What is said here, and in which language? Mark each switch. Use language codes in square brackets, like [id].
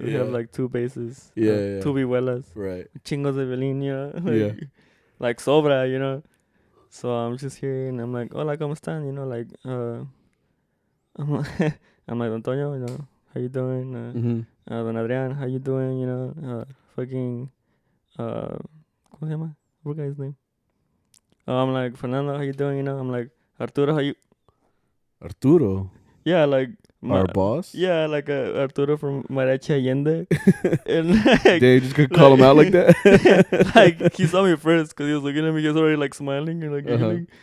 [en] We have like 2 basses. 2 vihuelas. Right. [es] Chingos de violín, [en] you know? Like [es] sobra, [en] you know? So I'm just here and I'm like, [es] hola, ¿cómo están? [en] You know, like, I'm like, Don Antonio, you know, how you doing? Don Adrian, how you doing? You know, fucking, [es] ¿cómo se llama? [en] I forgot his name. I'm like, Fernando, how you doing? You know, I'm like, Arturo, how you... Arturo? Yeah, like our boss. Yeah, like Arturo from Mariachi Allende. And like, they just could call him out like that. Like he saw me first because he was looking at me. He was already like smiling and like giggling.